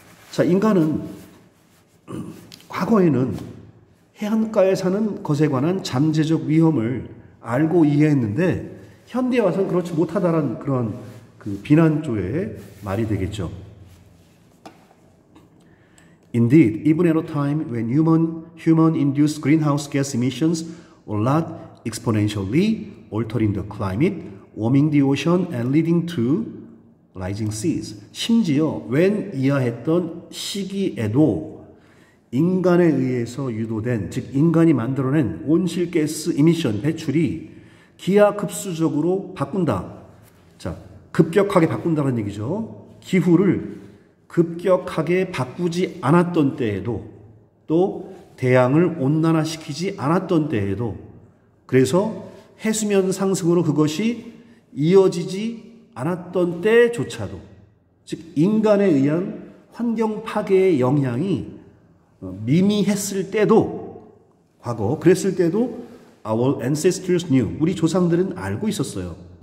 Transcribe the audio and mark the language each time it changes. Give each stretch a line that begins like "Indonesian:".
Korean: 자, 인간은 과거에는 해안가에 사는 것에 관한 잠재적 위험을 알고 이해했는데 현대에 와서는 그렇지 못하다라는 그런 그 비난조의 말이 되겠죠.
English: Indeed, even at a time when human-induced greenhouse gas emissions were not exponentially altering the climate, warming the ocean and leading to rising seas.
Korean: 심지어 when 이하했던 시기에도 인간에 의해서 유도된, 즉 인간이 만들어낸 온실가스 이미션 배출이 기하급수적으로 바꾼다. 자, 급격하게 바꾼다는 얘기죠. 기후를 급격하게 바꾸지 않았던 때에도, 또 대양을 온난화시키지 않았던 때에도, 그래서 해수면 상승으로 그것이 이어지지 않았던 때조차도, 즉 인간에 의한 환경 파괴의 영향이 미미했을 때도, 과거 그랬을 때도
English: our ancestors knew,
Korean: 우리 조상들은 알고 있었어요.